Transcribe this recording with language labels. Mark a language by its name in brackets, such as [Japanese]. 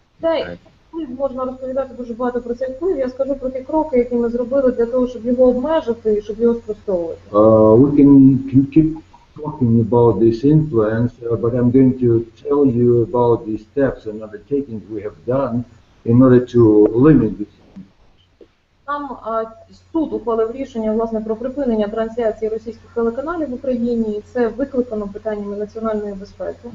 [Ukrainian] Та можна розповідати дуже багато про цей вплив. Я скажу про ті кроки, які ми зробили для того, щоб його обмежити і щоб його спростовувати. [English] We can keep talking about this influence, but I'm going to tell you about the steps and undertakings we have done in order to limit this. [Ukrainian] Там суд ухвалив рішення, власне, про припинення трансляції російських телеканалів в Україні, і це викликано питаннями національної безпеки.